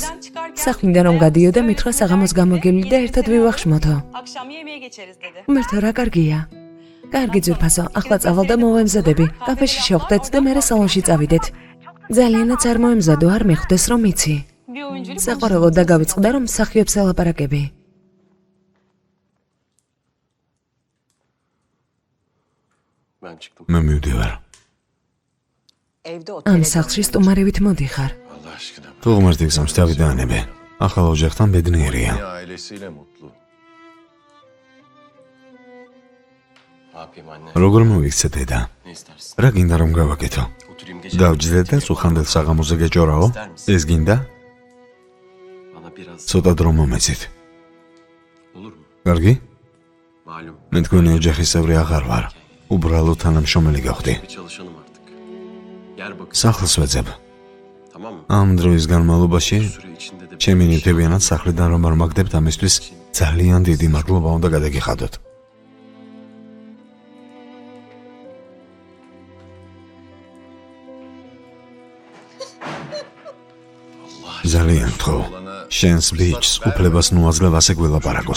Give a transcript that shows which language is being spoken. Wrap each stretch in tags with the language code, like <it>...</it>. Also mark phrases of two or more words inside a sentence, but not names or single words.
<ka>სახლიდან რომ გადიოდა, მითხრა საღამოს გამოგივლი და ერთად ვივახშმოთო. მერთო რა კარგია. კარგი ძვირფასო, ახლა წავალ და მოვემზადები. კაფეში შევხვდეთ და მერე სალონში წავიდეთ. ძალიანაც არ მოემზადო, არ მიხვდეს რომ იცი. საყვარელო და გავიწყდა რომ მსახიობს ელაპარაკები.</ka> <tr>Ben çıktım.</tr> <ka>მე მივდივარ. ამ სახლში სტუმარებით modixar.</ka> <tr>Allah aşkına.</tr> <ka>თუ ღმერთი გზავს დავიდანებე. ახალ ოჯახთან ბედნიერია.</ka> <tr>Ailesiyle mutlu. Ne yapayım anne?</tr> <ka>როგორ მოვიქცე დედა?</ka> <tr>Ne istersin?</tr> <ka>რა გინდა რომ გავაკეთო?</ka> <tr>Oturayım gece.</tr> <ka>დავჯდე და სუხანდელ საღამოზე გეჭორაო? ეს გინდა?</ka> <tr>Bana biraz</tr> <ka>ცოტა დრო მომეცით.</ka> <tr>olur mu?</tr> <ka>კარგი?</ka> <tr>Malum.</tr> <ka>მე თქვენი ოჯახის წევრი აღარ ვარ. უბრალოდ თანამშრომელი გავხდი.</ka> <tr>Bir çalışanım artık. Yer bakın.</tr> <ka>სახლს ვეძებ.</ka> <tr>Tamam mı?</tr> <ka>ამ დროის განმავლობაში</ka> <tr>Süre içinde de</tr> <ka>ჩემი ნივთებიანად სახლიდან რომ არ მაგდებთ ამისთვის ძალიან დიდი მადლობა უნდა გადაგიხადოთ. ძალიან თქო. შენს ბიჭს უფლებას ნუაძლევ ასე გველაპარაკოს.</ka>